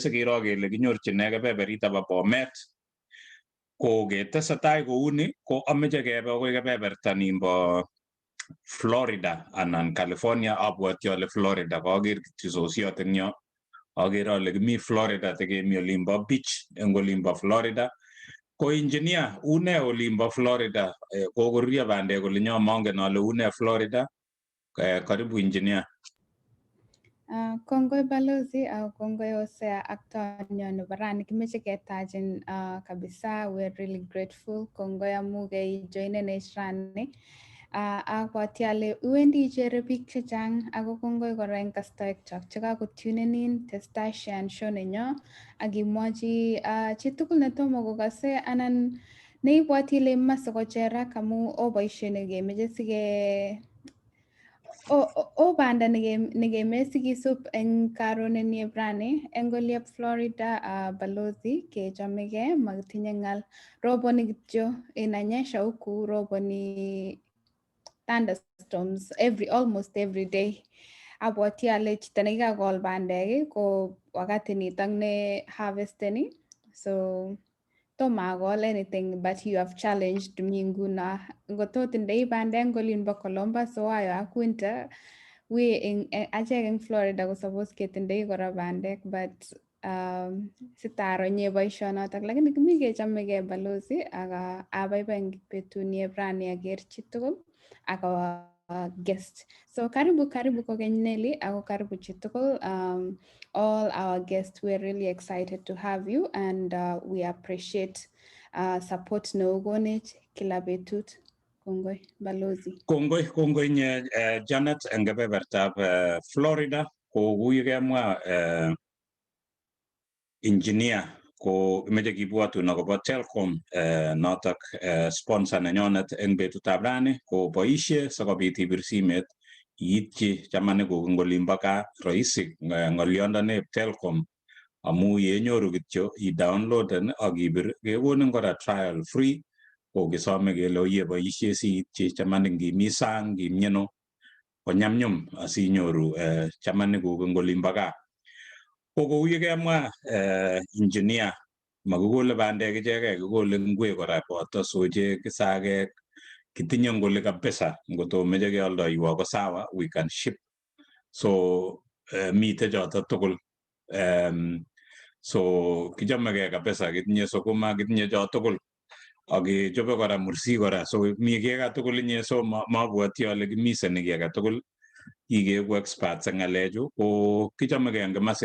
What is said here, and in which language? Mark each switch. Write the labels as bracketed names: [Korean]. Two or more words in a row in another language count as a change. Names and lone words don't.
[Kalenjin] sikiro kele kinyorchi ne kebeberita bo Bomet ko ketesetai kouni ko ameche kebe akoi kebeberta nimbo Florida anan California abwoti ale Florida kaker kityo sosiot eng yo akere ale kimi Florida tekemi olimbo beach eng olimbo Florida ko engineer une olimbo Florida kokoruryo bandek olinyo mongen ale une Florida karibu engineer. Kongoi balozi au kongoi Hosea ak tonyo nebo rani kimeche ketachin kabisa. [English] We're really grateful. [Kalenjin] Kongoi amu joinenech rani. Abwoti ale iwendi ichere biik chechang ako kongoi kora eng kastoek chok chekakotunenin testai [English] share show [Kalenjin] nenyo akimwochi chitugul netomo kokase anan neibwoti ile imache kocherak amu o boisiet nekemeche sike o banda nekeme sikisup eng karonenie brani eng oliep Florida. Balozi kechamege makitinye ngal, roboni kityo, [Swahili] inanyesha huku [English] roboni thunderstorms almost every day. [Kalenjin] Abwoti ale chito nekikakol bandek ko wakati nitok ne harvesteni, so tomo akol [English] anything but you have challenged me [Kalenjin] nguno. Ngotot indei bandek eng olinbo Columbus Ohio ak winter achek eng Florida ko suppose ketindoi kora bandek but sitaro nye boisionotok lakini kimi kechamegei balozi ak abaibai eng betuni eb rani aker chitugul ak guest. So karibu kokeny Nelly ako karibu chitugul. [English] All our guests, we're really excited to have you and we appreciate support [Kalenjin] neogonech kila betut. Kongoi balozi. Kongoi nye Janet eng kebebertab Florida ko kuye kemwa engineer ko meche kibwatun akobo Telcom notok sponsor nenyonet eng betutab rani ko boisie sikobit ibir simet iitchi chamanikuk eng olimbo gaa rahisi ng'olyondonep Telcom amu yenyoru kityo i-downloaden akibir kekonin kora [English] trial free [Kalenjin] ko kisome kele oye boisie siitchi chamanik ngimi sang ngimyeno konyamnyum asinyoru chamanikuk eng olimbo gaa. Ko kou yekemwa engineer makikole bandek ichekei, kikole ngwek kora boto sochek, isakek, kitinye ngoli kabisa ngotomeche kealdoiwo ko sawa, [English] we can ship. [Kalenjin] So mite choto tugul. So kichamegei kabisa, kitinye sukuma, kitinye cho tugul. Akechobe kora mursik kora, so mi kiy age tugul inye, so mabwoti ale kimiseni kiy age tugul. Kikeeku experts eng ng'alechu ko kichamegei eng kimasi.